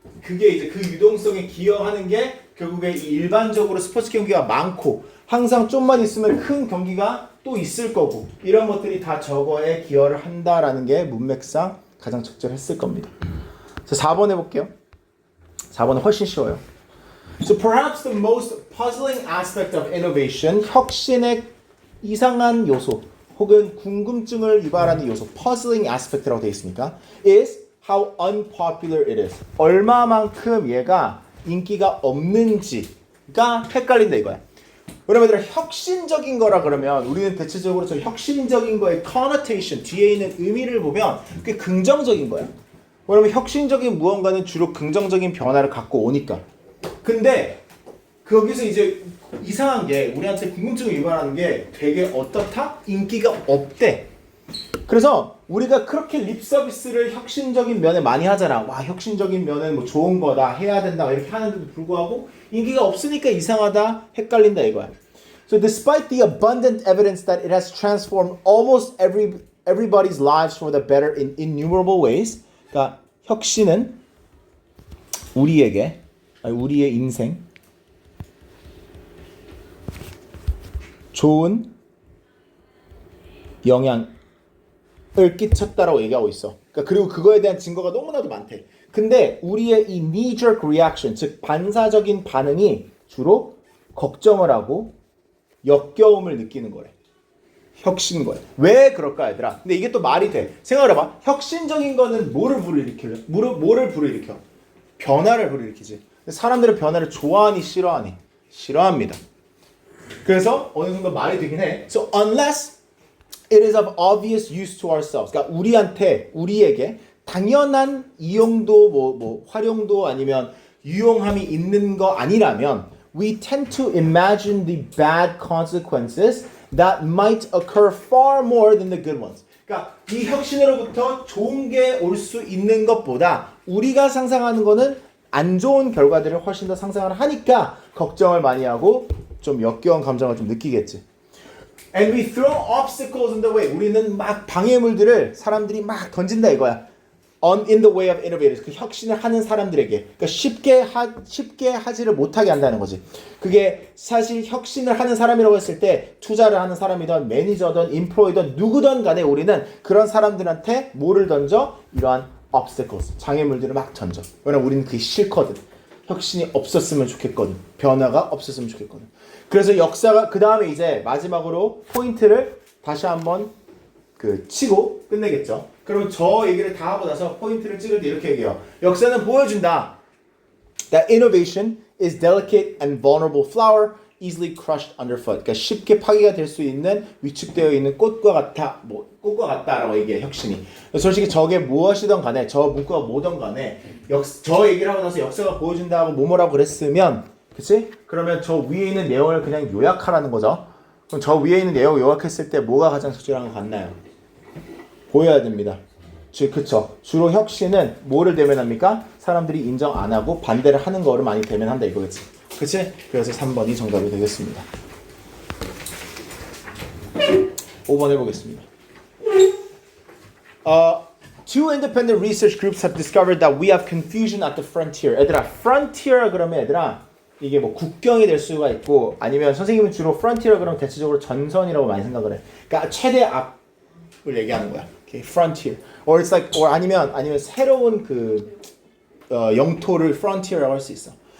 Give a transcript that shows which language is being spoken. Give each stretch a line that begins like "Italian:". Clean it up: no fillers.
Korean: 그게 이제 그 유동성에 기여하는 게 결국에 이 일반적으로 스포츠 경기가 많고 항상 좀만 있으면 큰 경기가 또 있을 거고 이런 것들이 다 저거에 기여를 한다라는 게 문맥상 가장 적절했을 겁니다. 자, 4번 해볼게요. 4번은 훨씬 쉬워요.
English: So perhaps the most puzzling aspect of innovation,
Korean: 혁신의 이상한 요소 혹은 궁금증을 유발하는 요소,
English: puzzling aspect라고
Korean: 되어 있으니까
English: is how unpopular it is.
Korean: 얼마만큼 얘가 인기가 없는지가 헷갈린다 이거야. 왜냐면 얘들아 혁신적인 거라 그러면 우리는 대체적으로 저 혁신적인 거의 connotation 뒤에 있는 의미를 보면 꽤 긍정적인 거야. 왜냐면 혁신적인 무언가는 주로 긍정적인 변화를 갖고 오니까. 근데 거기서 이제 이상한 게 우리한테 궁금증을 유발하는 게 되게 어떻다? 인기가 없대. 그래서 우리가 그렇게 립 서비스를 혁신적인 면에 많이 하잖아. 와, 혁신적인 면은 뭐 좋은 거다, 해야 된다 이렇게 하는데도 불구하고 인기가 없으니까 이상하다, 헷갈린다 이거야.
English: So despite the abundant evidence that it has transformed almost everybody's lives for the better in innumerable ways,
Korean: 그러니까 혁신은 우리의 인생 좋은 영향을 끼쳤다라고 얘기하고 있어. 그러니까 그리고 그거에 대한 증거가 너무나도 많대. 근데 우리의 이
English: knee-jerk reaction,
Korean: 즉 반사적인 반응이 주로 걱정을 하고 역겨움을 느끼는 거래. 혁신 거야. 왜 그럴까 얘들아? 근데 이게 또 말이 돼. 생각을 해봐. 혁신적인 거는 뭐를 불러일으켜요? 뭐를 불러일으켜? 변화를 불러일으키지. 사람들은 변화를 좋아하니 싫어하니? 싫어합니다. 그래서 어느 정도 말이 되긴 해.
English: So unless it is of obvious use to ourselves.
Korean: 그러니까 우리에게 당연한 이용도 뭐 활용도 아니면 유용함이 있는 거 아니라면
English: we tend to imagine the bad consequences that might occur far more than the good ones.
Korean: 그러니까 이 혁신으로부터 좋은 게 올 수 있는 것보다 우리가 상상하는 거는 안 좋은 결과들을 훨씬 더 상상을 하니까 걱정을 많이 하고 좀 역겨운 감정을 좀 느끼겠지.
English: And we throw obstacles in the way.
Korean: 우리는 막 방해물들을 사람들이 막 던진다 이거야.
English: In the way of innovators.
Korean: 그 혁신을 하는 사람들에게. 그러니까 쉽게 하지를 못하게 한다는 거지. 그게 사실 혁신을 하는 사람이라고 했을 때 투자를 하는 사람이든 매니저든 인플로이든 누구든 간에 우리는 그런 사람들한테 뭐를 던져? 이러한 obstacles. 장애물들을 막 던져. 왜냐면 우리는 그게 싫거든. 혁신이 없었으면 좋겠거든. 변화가 없었으면 좋겠거든. 그래서 역사가 그 다음에 이제 마지막으로 포인트를 다시 한번 치고 끝내겠죠. 그러면 저 얘기를 다 하고 나서 포인트를 찍을 때 이렇게 얘기해요. 역사는 보여준다.
English: That innovation is delicate and vulnerable flower, easily crushed underfoot.
Korean: 그러니까 쉽게 파괴가 될 수 있는 위축되어 있는 꽃과 같다라고 얘기해 혁신이. 솔직히 저게 무엇이든 간에 저 문구가 뭐든 간에 저 얘기를 하고 나서 역사가 보여준다고 뭐라고 그랬으면 그치? 그러면 저 위에 있는 내용을 그냥 요약하라는 거죠. 그럼 저 위에 있는 내용을 요약했을 때 뭐가 가장 적절한 것 같나요? 보여야 됩니다. 그쵸? 주로 혁신은 뭐를 대면합니까? 사람들이 인정 안 하고 반대를 하는 거를 많이 대면한다 이거겠지. 그치? 그래서 3번이 정답이 되겠습니다. 5번 해보겠습니다.
English: Two independent research groups have discovered that we have confusion at the frontier.
Korean: 얘들아, frontier 그러면 얘들아 이게 뭐 국경이 될 수가 있고 아니면 선생님은 주로 frontier 그러면 대체적으로 전선이라고 많이 생각을 해. 그러니까 최대 앞을 얘기하는 거야.
English: Okay, frontier. Or it's like,
Korean: 아니면 새로운 영토를 frontier라고 할 수 있어.